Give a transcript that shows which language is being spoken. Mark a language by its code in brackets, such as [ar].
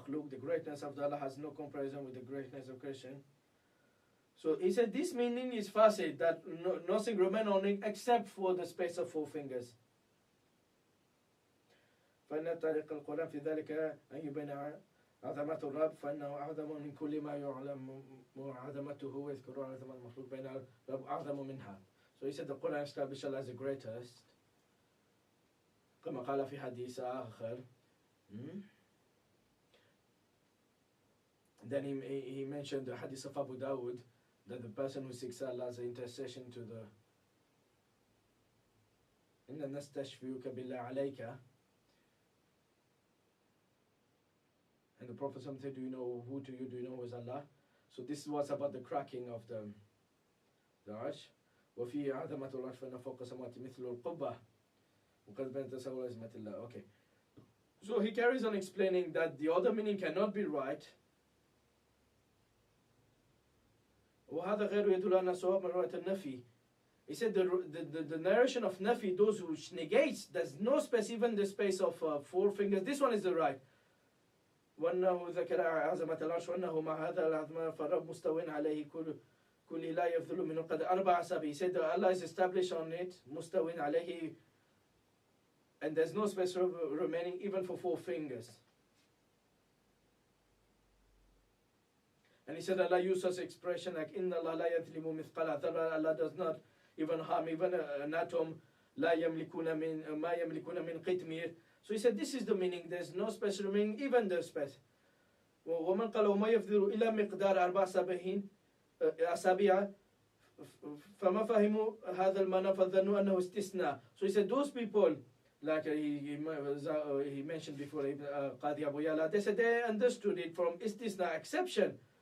[en] The greatness of Allah has no comparison with the greatness of creation. So he said this meaning is fasid, that nothing remains on it except for the space of 4 fingers. [ar] فإن طريق القرآن في ذلك أن يبين عظمة الرب فإنه أعظم من كل ما يعلم عظمته ويذكر عظمة المخلوق بين الرب أعظم منها. [en] So he said the Quran established Allah as the greatest. [ar] كما قال في حديث آخر. [en] Then he mentioned the hadith of Abu Dawud, that the person who seeks Allah's intercession to the [ar] إِنَّا نَسْتَشْفِيُكَ بِاللَّهِ عَلَيْكَ. [en] And the Prophet said, do you know who is Allah? So this was about the cracking of the arsh. [ar] وَفِي عَظَمَةُ الْعَرْشِ فَإِنَّ فَوْقَ السَّمَاوَاتِ مِثْلُ الْقُبَّةِ وَقَدْ بَيَنَ تَسَوُّرَ عِظْمَةِ اللَّهِ. Okay. [en] So he carries on explaining that the other meaning cannot be right. [ar] وهذا غير يدل أن صواب من رواية النفي. [en] He said the narration of nafi, those who negates, there's no space, even the space of 4 fingers. This one is the right. [ar] وأنه ذكر عظمة العرش وأنه مع هذا العظمة فالرب مستوٍ عليه كل لا يفضل منه قد 4 أصابع. [en] He said that Allah is established on it, [ar] مستوٍ عليه, [en] and there's no space remaining even for 4 fingers. And he said Allah used such expression like [ar] إن الله لا يظلم مثقال ذرة. [en] Allah does not even harm even an atom. [ar] لا يملكون من ما يملكون من قطمير. [en] So he said this is the meaning. There's no space remaining, even the space. [ar] ومن قال وما يفضل إلى مقدار 4 أصابع فما فهموا هذا المعنى فظنوا أنه استثناء. [en] So he said those people, like he mentioned before, Qadi Abu Yala, they said they understood it from istisna, exception.